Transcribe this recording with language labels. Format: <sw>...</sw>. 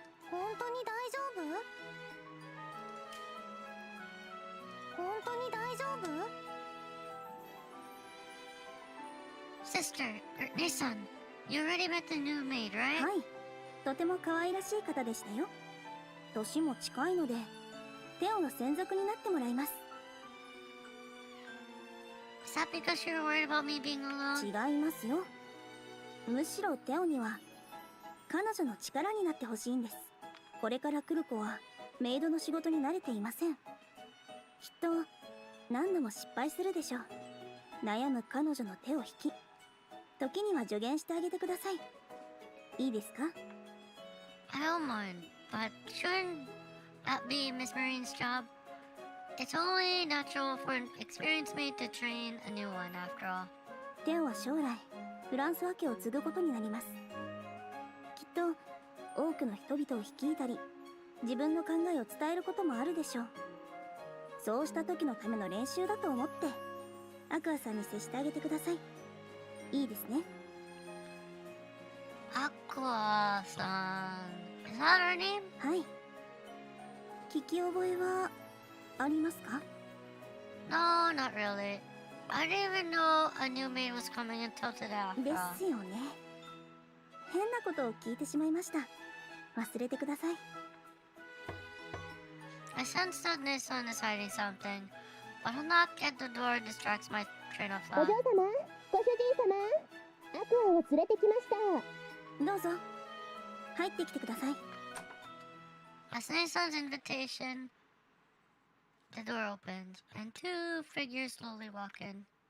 <ja>本当に大丈夫？本当に大丈夫？</ja> <en>Sister, Nissan, you already met the new maid, right?</en> <ja>はい、とても可愛らしい方でしたよ。年も近いのでテオの専属になってもらいます。</ja> <en>Is that because you're worried about me being alone?</en> <ja>違いますよ。むしろテオには彼女の力になってほしいんです。これから来る子はメイドの仕事に慣れていません。きっと何度も失敗するでしょう。悩む彼女の手を引き、時には助言してあげてください。いいですか？</ja> <en>I don't mind, but shouldn't that be Miss Marine's job? It's only natural for an experienced maid to train a new one after all.</en> <ja>テオは将来フランスワ家を継ぐことになります。きっと多くの人々を率いたり、自分の考えを伝えることもあるでしょう。そうした時のための練習だと思ってアクアさんに接してあげてください。いいですね。</ja> <en>Aqua-san. Is that her name?</en> <ja>はい。聞き覚えはありますか？</ja> <en>No, not really. I didn't even know a new maid was coming until today</en> <ja>で</ja> <en>after all.</en> <ja>すよね。変なことを聞いてしまいました。忘れてください。</ja> <en>I sense that Nissan is hiding something, but a knock at the door distracts my train of</en> <ja>お嬢様、ご主人様、アクアを連れてきました。どうぞ入ってきてください。</ja> <en>At Nissan's invitation, the door opens, and two figures slowly walk in.</en>